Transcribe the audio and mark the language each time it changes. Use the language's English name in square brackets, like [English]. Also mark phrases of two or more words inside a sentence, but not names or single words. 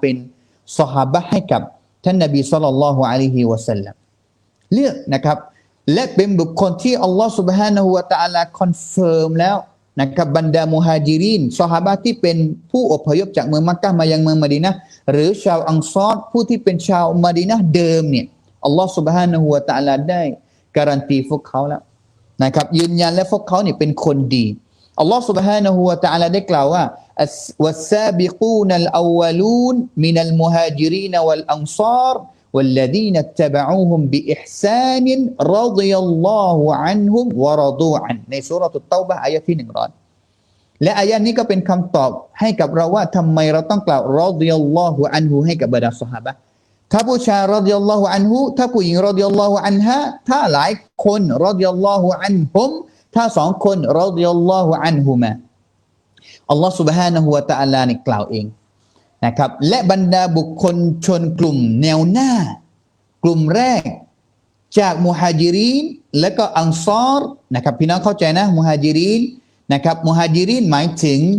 [Thai] เป็นซอฮาบะห์ให้กับท่านนบี [Arabic] صلى الله عليه وسلم [Thai] เลือกนะครับและเป็นบุคคลที่อัลลอฮ์ سبحانه และ تعالى คอนเฟิร์มแล้วนะครับบรรดามุฮาญิรินซอฮาบะห์ที่เป็นผู้อพยพจากเมืองมักกะฮ์มายังเมืองมะดีนะห์หรือชาวอังซอรผู้ที่เป็นชาวมะดีนะห์เดิมเนี่ยอัลลอฮ์ سبحانه และ تعالى ได้การันตีพวกเขาแล้วนะครับยืนยันและพวกเขาเนี่ยเป็นคนดีอัลลอฮ์ سبحانه และ تعالى ได้กล่าวว่า [Arabic] والسابقون الأولون من المهاجرين والأنصار والذين اتبعوهم بإحسان رضي الله عنهم ورضوا عنه [Thai] ในซูเราะตุตเตาบะห์อายะห์ที่100และอายะห์นี้ก็เป็นคำตอบให้กับเรา ว่าทำไมเราต้องกล่าว [Arabic] رضي الله عنه [Thai] ให้กับบรรดาซอฮาบะห์ถ้าผู้ชาย [Arabic] رضي الله عنه [Thai] ถ้าผู้หญิง [Arabic] رضي الله عنها [Thai] ถ้าหลายคน [Arabic] رضي الله عنهم [Thai] ถ้า2คน [Arabic] رضي الله عنهما [Thai] อัลลอฮ์ سبحانه และ تعالى นี่กล่าวเองนะครับและบรรดาบุคคลชนกลุ่มแนวหน้ากลุ่มแรกจากมุฮาญิรินและก็อันซอรนะครับพี่น้องเข้าใจนะมุฮาญิรินนะครับมุฮาญิรินหมายถึง